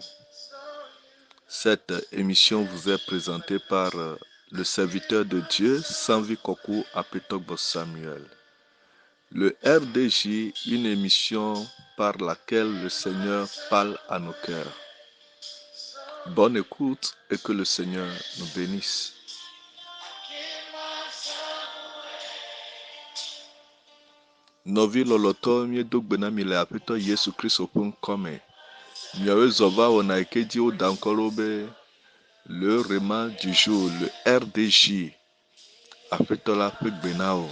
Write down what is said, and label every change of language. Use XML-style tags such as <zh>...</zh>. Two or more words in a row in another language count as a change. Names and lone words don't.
<fr>Cette émission vous est présentée par le serviteur de Dieu, Sanvi Kokou Apetogbo Samuel. Le RDJ, une émission par laquelle le Seigneur parle à nos cœurs. Bonne écoute et que le Seigneur nous bénisse.</fr> <ee>Novi loloto miedogbena mi le Aƒetɔ Yesu Kristo ƒe ŋkɔ me. Miawoe zɔ va wɔna yi ke dzi woda ŋkɔ ɖo be</ee> <fr>le Réma du jour,</fr> <ee>le RDJ, Aƒetɔ la ƒe gbe na wo.</ee>